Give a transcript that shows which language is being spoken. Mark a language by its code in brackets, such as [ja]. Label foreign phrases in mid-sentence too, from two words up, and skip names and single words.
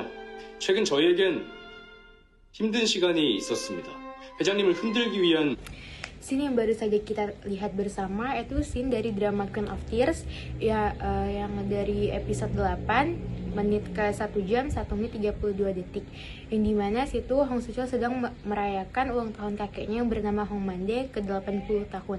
[ko] 최근 저희에겐 힘든 시간이 있었습니다. 회장님을 흔들기 위한 [id] Scene yang baru saja kita lihat bersama itu scene dari drama Queen of Tears yang dari episode 8 menit ke 1 jam 1 menit 32 detik, yang dimana situ Hong Soo-cheol sedang merayakan ulang tahun kakeknya yang bernama Hong Mande ke 80 tahun.